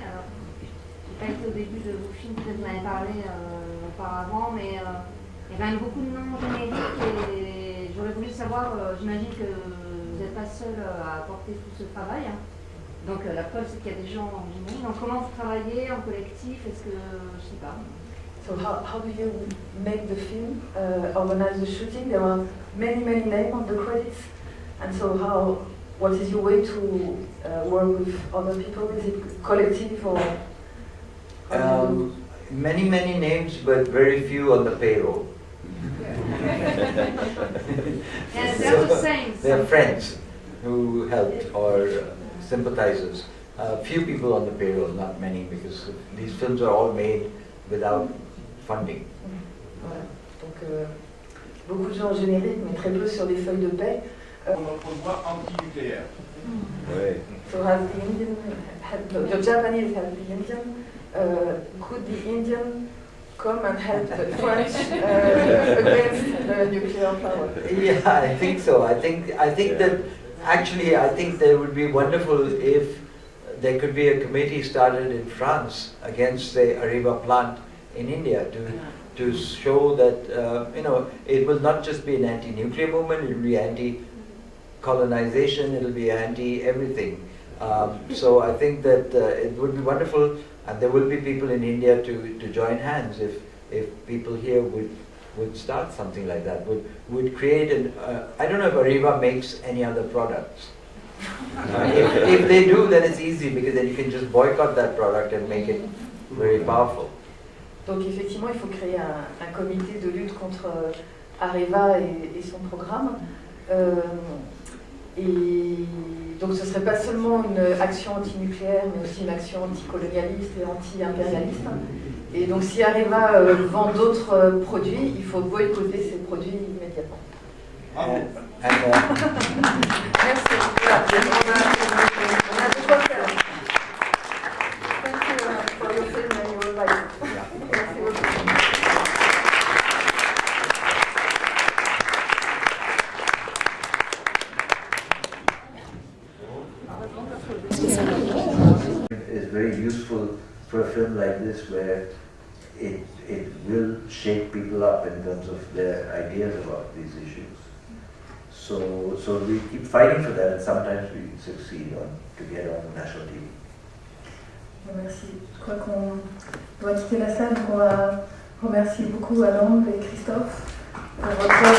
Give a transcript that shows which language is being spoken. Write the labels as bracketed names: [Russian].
[French] Alors, j'ai pas été au début de vos films, peut-être vous en avez parlé auparavant, mais il y a quand même beaucoup de noms génériques et j'aurais voulu savoir, j'imagine que vous n'êtes pas seul à apporter tout ce travail. Hein. Donc la preuve c'est qu'il y a des gens en générique. Donc comment vous travaillez en collectif? Est-ce que, je sais pas. [English] So how do you make the film, organize the shooting? There are many names on the credits, and so what is your way to work with other people? Is it collective or? Many names, but very few on the payroll. Yes, they're the same. They're friends who helped or sympathizers. Few people on the payroll, not many, because these films are all made without funding. [French] Voilà. Donc beaucoup de gens génériques, mais très peu sur les feuilles de paie. Notre voix anti-nucléaire. Oui. [English] So has the Indian, the Japanese has the Indian. Could the Indian come and help the French against the nuclear power? Yeah, I think so. I think that actually I think that it would be wonderful if there could be a committee started in France against the Areva plant in India to show that it will not just be an anti-nuclear movement, it will be anti-colonization, it will be anti-everything. So I think that it would be wonderful, and there will be people in India to join hands if people here would start something like that, would create an, I don't know if Areva makes any other products. If they do, then it's easy, because then you can just boycott that product and make it very powerful. [French] Donc effectivement, il faut créer un comité de lutte contre Areva et son programme. Et donc ce ne serait pas seulement une action anti-nucléaire, mais aussi une action anticolonialiste et anti-impérialiste. Et donc si Areva vend d'autres produits, il faut boycotter ces produits immédiatement. Merci. Voilà. On a de quoi faire. [English] Thank you for your film and your advice. [French] Merci beaucoup. [English] Is very useful for a film like this, where it will shake people up in terms of their ideas about these issues. So we keep fighting for that, and sometimes we succeed to get on national TV. [French] Merci. Je crois qu'on doit quitter la salle, donc on va remercier beaucoup Anand et Christophe pour votre